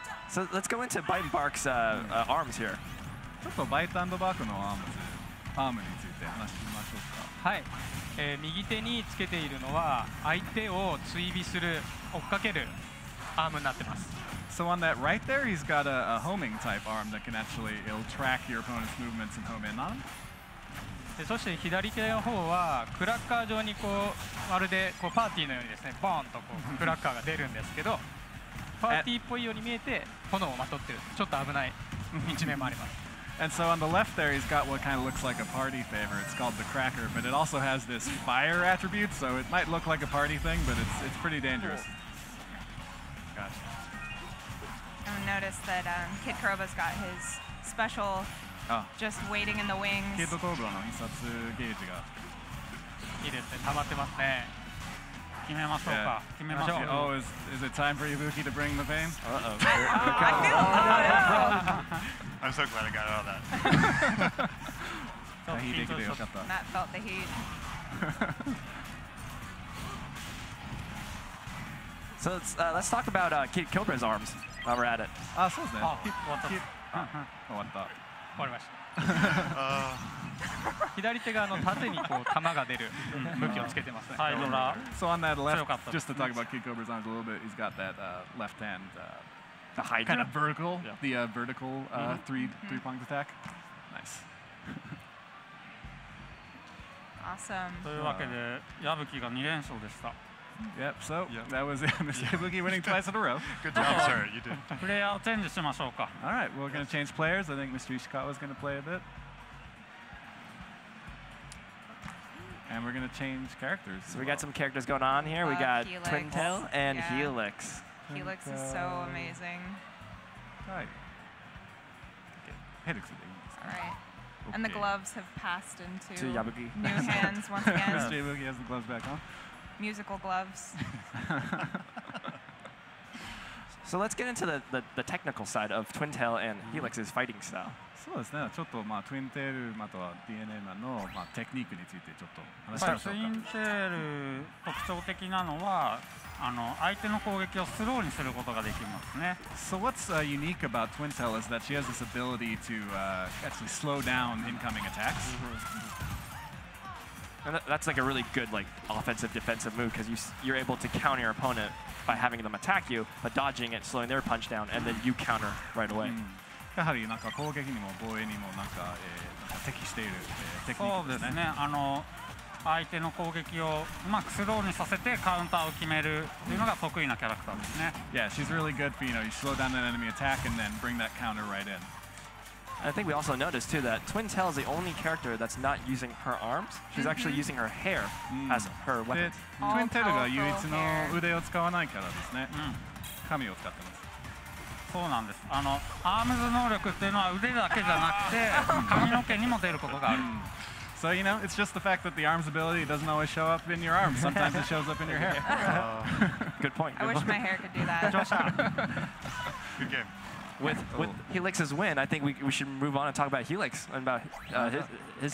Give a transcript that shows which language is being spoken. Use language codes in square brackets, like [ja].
[en] So let's go into Bite and Bark's arms here. [ja] ちょっとバイト&バークのアームについて話しましょうか。はい。右手につけているのは相手を追尾する追っかけるアームになってます。 [en] So on that right there, he's got a homing type arm that can actually, it'll track your opponent's movements and home in on him. [ja] でそして左手の方はクラッカー状にこうまるでこうパーティーのようにですねボーンとこうクラッカーが出るんですけどパーティーっぽいように見えて炎をまとってるちょっと危ない一面もあります。 [en] And so on the left there, he's got what kind of looks like a party favor. It's called the Cracker, but it also has this fire attribute, so it might look like a party thing, but it's pretty dangerous. Gotcha. I noticed that Kid Kuroba's got his special just waiting in the wings. [ja] Kid Kurobaの必殺ゲージが。いいですね、溜まってますね。決めましょうか。決めましょう。 [en] Oh, is it time for Ibuki to bring the pain? I feel I'm so glad I got out of that. Matt felt the heat. So let's talk about Kid Cobra's arms while we're at it. [ja] あ、そうですね。終わりました。左手が縦にこう弾が出る武器をつけてますね。 [en] So on that left, just to talk about Kid Cobra's arms a little bit, he's got that left hand kind of vertical, the vertical three-pronged attack. Nice. Awesome. [ja] というわけで矢吹が2連勝でした。 [en] Yep, so that was Mr. Ibuki winning twice in a row. Good job, sir. You did. [ja] プレイヤーをチェンジしましょうか。 [en] All right, we're going to change players. I think Mr. Ishikawa is going to play a bit. And we're going to change characters. So we got some characters going on here. We got Helix. Twin Tail and Yeah. Helix. Helix is so amazing. Right. Helix. All right. And the gloves have passed into To Yabuki. new hands once again. Mr. Ibuki has the gloves back on. Musical gloves. So let's get into the technical side of Twin Tail and Helix's fighting style. [ja] そうですね。ちょっとトゥインテールまたは DNA マンのテクニックについてちょっと話しましょうか。ツインテール特徴的なのは相手の攻撃をスローにすることができますね。 [en] So what's unique about Twin Tail is that she has this ability to actually slow down incoming attacks. And that's like a really good offensive defensive move because you're able to counter your opponent by having them attack you, but dodging it, slowing their punch down, and then you counter right away. [ja] やはりなんか攻撃にも防衛にもなんか適しているテクニックですね。そうですね。相手の攻撃をうまくスローにさせてカウンターを決めるというのが得意なキャラクターですね。 [en] Yeah, she's really good for you slow down that enemy attack and then bring that counter right in. I think we also noticed too that Twin Tail is the only character that's not using her arms. She's actually using her hair as her weapon. [ja] で、Twin Tail が唯一の腕を使わないキャラですね。髪を使ってます。そうなんです。アームズ能力っていうのは腕だけじゃなくて髪の毛にも出ることがある。 [en] So it's just the fact that the arms ability doesn't always show up in your arms. Sometimes it shows up in your hair. Good point. I wish my hair could do that. Good game. With Helix's win, I think we should move on and talk about Helix and about his